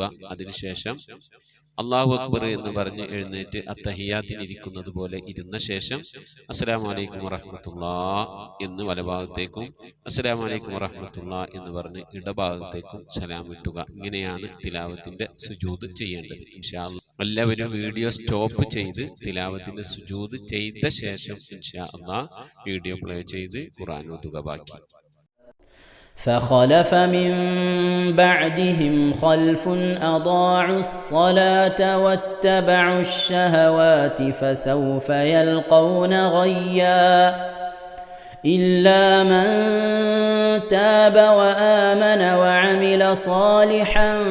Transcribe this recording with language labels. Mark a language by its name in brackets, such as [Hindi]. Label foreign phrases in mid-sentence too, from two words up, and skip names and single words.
[Malayalam] അതിനുശേഷം [Arabic] الله أكبر [Malayalam] എന്ന് പറഞ്ഞ് എഴുന്നേറ്റ് അത്തഹിയാത്തിനിരിക്കുന്നത് പോലെ ഇരുന്ന ശേഷം [Arabic] السلام عليكم ورحمة الله [Malayalam] എന്ന് വലഭാഗത്തേക്കും [Arabic] السلام عليكم ورحمة الله [Malayalam] എന്ന് പറഞ്ഞ് ഇടഭാഗത്തേക്കും സലാം വിട്ടുക. ഇങ്ങനെയാണ് തിലാവത്തിന്റെ സുജൂദ് ചെയ്യേണ്ടത്. [Arabic] إن شاء الله [Malayalam] എല്ലാവരും [English] video stop [Malayalam] ചെയ്ത് തിലാവത്തിന്റെ സുജൂദ് ചെയ്ത ശേഷം [Arabic] إن شاء الله [English] video play [Malayalam] ചെയ്ത് ഖുർആൻ ഓതുക. ബാക്കി [Arabic] فخلف من بعدهم خلف أضاعوا الصلاة واتبعوا الشهوات فسوف يلقون غيا إلا من تاب وآمن وعمل صالحا